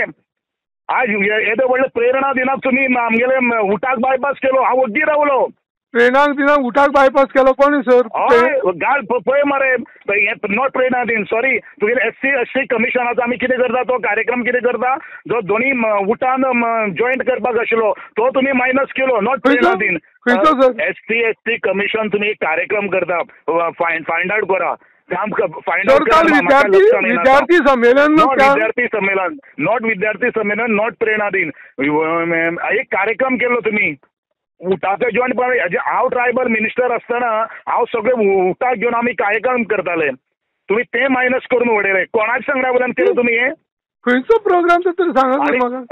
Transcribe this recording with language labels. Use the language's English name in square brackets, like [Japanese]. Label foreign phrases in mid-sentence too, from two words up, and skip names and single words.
[Konkani] आज येदे व्हडले प्रेरणा दिनाक तुम्ही आमगेले उठाक बायपास केलो। हांव वड्डी रावलो। प्रेरणाक दिनाक उठाक बायपास केलो कोणी सर? गाल पळय मरे, नॉट प्रेरणा दिन, सॉरी। तुगे SC/ST कमिशनाचो आमी कितें करता, तो कार्यक्रम कितें करता, जो दोनी उठान जॉईंट करपाक आशिल्लो तो तुम्ही मायनस केलो, नॉट प्रेरणा दिन। SC/ST कमिशन तुम्ही एक कार्यक्रम करता, [English] find out [Konkani] करा। विद्यार्थी सम्मेलन, नॉट विद्यार्थी सम्मेलन, नॉट प्रेरणा दिन। एक कार्यक्रम केलो तुम्ही उठाचे जॉईंट। हांव [English] tribal minister [Konkani] आसतना हांव सगळे उठाक घेवन आमी कार्यक्रम करताले, तुम्ही ते मायनस करून उडयले। कोणाच्या सांगण्या वयल्यान केलो तुम्ही हे? खंयचो प्रोग्राम तर सांगा।